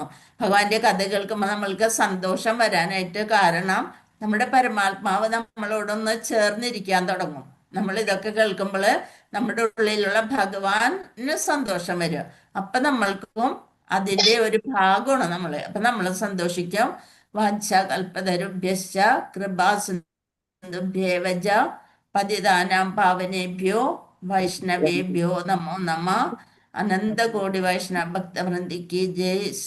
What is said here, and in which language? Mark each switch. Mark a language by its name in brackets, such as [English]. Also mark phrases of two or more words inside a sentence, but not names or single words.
[Malayalam] ഭഗവാന്റെ കഥ കേൾക്കുമ്പോൾ നമ്മൾക്ക് സന്തോഷം വരാനായിട്ട് കാരണം നമ്മുടെ പരമാത്മാവ് നമ്മളോടൊന്ന് ചേർന്നിരിക്കാൻ തുടങ്ങും. നമ്മൾ ഇതൊക്കെ കേൾക്കുമ്പോൾ നമ്മുടെ ഉള്ളിലുള്ള ഭഗവാന് സന്തോഷം വരും. അപ്പൊ നമ്മൾക്കും അതിന്റെ ഒരു ഭാഗമാണ് നമ്മള്. അപ്പൊ നമ്മൾ സന്തോഷിക്കും. [Sanskrit] വാച്ഛകൽപതരുഭ്യശ്ച കൃപാസിന്ധുഭ്യേവച പതിതാനാം പാവനേഭ്യോ വൈഷ്ണവേഭ്യോ നമോ നമ. [Malayalam] അനന്തകോടി വൈഷ്ണവ ഭക്തവൃന്ദിക്ക് ജയ്.